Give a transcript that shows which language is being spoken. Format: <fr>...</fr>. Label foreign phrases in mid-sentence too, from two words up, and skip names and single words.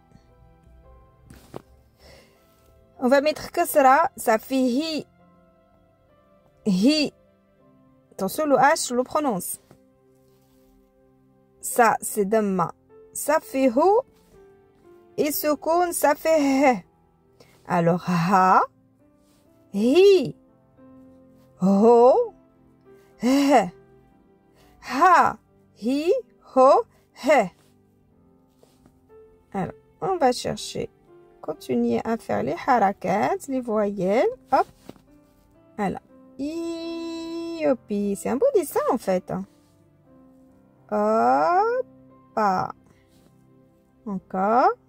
<fr>On va mettre Kasra, ça fait Hi.</fr> <ar>Hi.</ar> <fr>Attention, le H, je le prononce. Ça, c'est Damma. Ça fait Ho. Et Sukun, ça fait He. Alors,</fr> <ar>Ha. Hi. Ho. He. Ha. Hi. Ho. He.</ar> <fr>Alors, on va chercher. Continuer à faire les harakats, les voyelles. Hop. Voilà. Iopi. C'est un beau dessin en fait. Hop. Encore.</fr>